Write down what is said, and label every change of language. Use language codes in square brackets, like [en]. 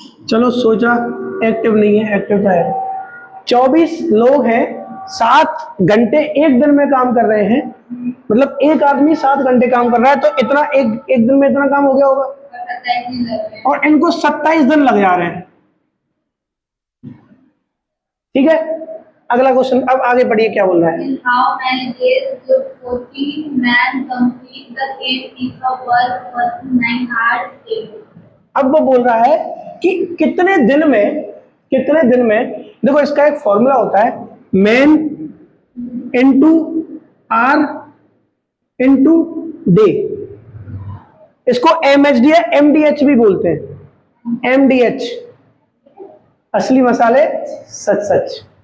[hi] चलो सोचा, एक्टिव नहीं है, एक्टिव तो है। 24 लोग हैं, 7 घंटे एक दिन में काम कर रहे हैं, मतलब एक आदमी 7 घंटे काम कर रहा है, तो इतना एक दिन में इतना काम हो गया होगा, और इनको 27 दिन लग जा रहे हैं। ठीक है, अगला क्वेश्चन। अब आगे बढ़िए, क्या बोल रहा है? [en] In how many days would 14 men complete the same piece of work working 9 hours daily? [hi] अब वो बोल रहा है कि कितने दिन में, देखो इसका एक फॉर्मूला होता है, man into are into day. इसको एमएचडी या एमडीएच भी बोलते हैं। एमडीएच, असली मसाले सच सच।